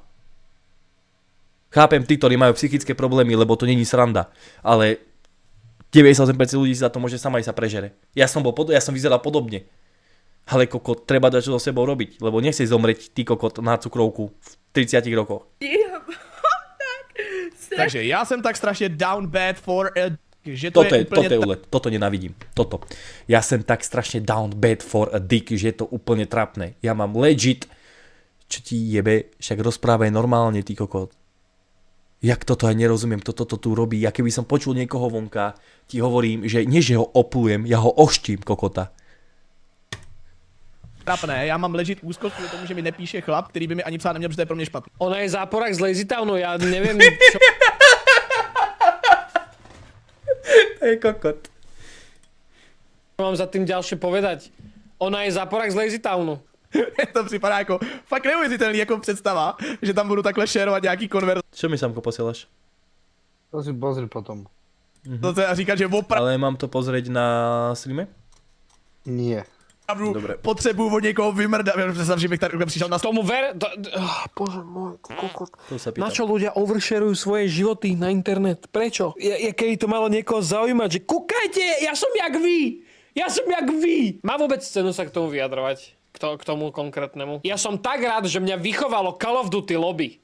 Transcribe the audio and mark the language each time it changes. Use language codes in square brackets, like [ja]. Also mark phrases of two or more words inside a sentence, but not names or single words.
[sk] Chápem tí, ktorí majú psychické problémy, lebo to není sranda, ale 98% ľudí za to môže sama aj sa prežere. Ja som vyzeral podobne. Ale kokot, treba dať čo so sebou robiť, lebo nechceš zomrieť ty kokot na cukrovku v 30 rokoch. [cs] Takže já jsem tak strašně [en] down bad for a... [cs] Že [sk] Toto je úlet, toto nenávidím, toto. Ja som tak strašne [en] down bad for a dick, [sk] že je to úplne trapné. Ja mám legit, čo ti jebe, však rozprávaj normálne, ty kokot. Jak toto aj nerozumiem, kto toto tu robí. Ja keby som počul niekoho vonka, ti hovorím, že nie že ho oplujem, ja ho oštím, kokota. [cs] Trapné, já mám legit úzkost kvůli tomu, že mi nepíše chlap, který by mi ani psát neměl, protože to je pro mě špatný. [sk] Ona je záporák z Lazy Townu, ja neviem čo... To je kokot. Mám za tým ďalšie povedať. Ona je záporák z Lazy Townu. [cs] To připadá jako fakt neuvěřitelný jako představa, že tam budu takhle šerovat nějaký konvert. [sk] Čo mi Samko posielaš? To si pozri potom. [cs] A říkat, že opravdu [sk] Ale mám to pozrieť na streame? Nie. Dobre. [cs] potřebuju od někoho vymrdat. Představ, že bych tady přišel na [sk] Tomu ver... Bože môj, kokot. To sa Na pýtam. čo ľudia oversharujú svoje životy na internet? Prečo? Keby to malo niekoho zaujímať, že kúkajte, ja som jak vy! Ja som jak vy! Má vôbec cenu sa k tomu vyjadrovať? K tomu konkrétnemu? Ja som tak rád, že mňa vychovalo Call of Duty lobby.